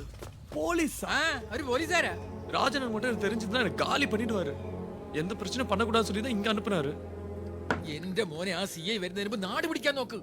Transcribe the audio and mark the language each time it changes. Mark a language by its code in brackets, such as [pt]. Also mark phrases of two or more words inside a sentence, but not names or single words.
[ta] போலீஸ் [ml] ഒരു പോലീസുകാരാ? [ta] ராஜனன் மட்டும் எனக்கு தெரிஞ்சிருந்தா எனக்கு காலி பண்ணிடுவாரு. எந்த பிரச்சனை பண்ணக்கூடாதுன்னு சொல்லி தான் இங்க அனுப்புனாரு. [ml] എന്റെ മോനെ ആ CI വരുന്നതിന് മുമ്പ് നാട് പിടിക്കാൻ നോക്ക്.